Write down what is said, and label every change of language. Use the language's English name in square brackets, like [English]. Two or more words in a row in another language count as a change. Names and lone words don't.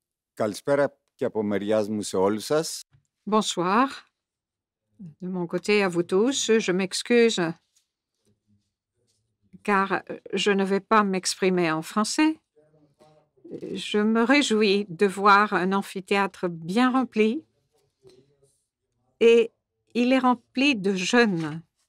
[Greek] Καλησπέρα και από μεριάς μου σε όλους σας. [French] Bonsoir. De mon côté, à vous tous, je m'excuse car je ne vais pas m'exprimer en français. Je me réjouis de voir un amphithéâtre bien rempli et il est rempli de jeunes.